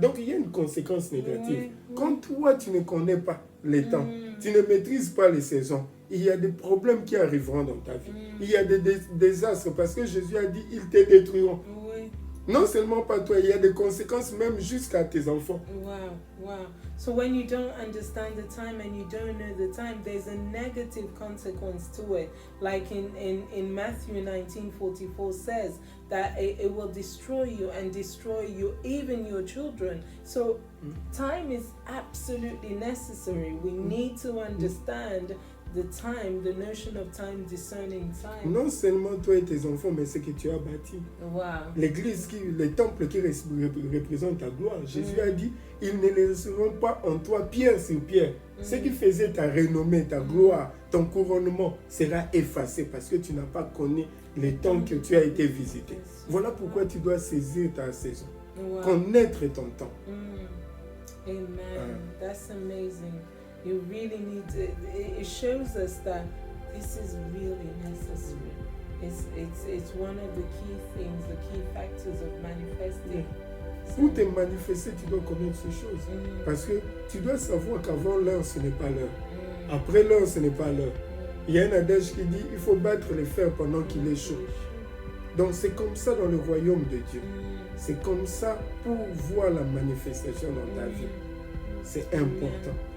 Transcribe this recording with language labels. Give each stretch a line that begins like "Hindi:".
French: Donc, il y a une conséquence négative. Oui, oui. Quand toi, tu ne connais pas les temps, tu ne maîtrises pas les saisons, il y a des problèmes qui arriveront dans ta vie. Il y a des désastres parce que Jésus a dit, ils te détruiront. Oui. Non seulement pas toi, il y a des conséquences même jusqu'à tes enfants. Wow, wow.
English: So when you don't understand the time and you don't know the time, there's a negative consequence to it. Like in Matthew 19:44 says that it will destroy you and destroy you, even your children. So time is absolutely necessary. We need to understand the time, the notion of time, discerning time.
French: Non seulement toi et tes enfants, mais ce que tu as bâti. Wow. L'église, les temples qui représentent ta gloire. Jésus a dit, ils ne laisseront pas en toi pierre sur pierre. Ce qui faisait ta renommée, ta gloire, ton couronnement sera effacé parce que tu n'as pas connu les temps que tu as été visité. Voilà pourquoi tu dois saisir ta saison. Wow. Connaître ton temps.
English: Amen. That's amazing. You really need to, it shows us that this is really necessary. It's one of the key things, the key factors of manifesting.
French: Pour te manifester, tu dois connaître ces choses. Parce que tu dois savoir qu'avant l'heure, ce n'est pas l'heure. Après l'heure, ce n'est pas l'heure. Il y a un adage qui dit, il faut battre le fer pendant qu'il est chaud. Donc c'est comme ça dans le royaume de Dieu. C'est comme ça pour voir la manifestation dans ta vie. C'est important.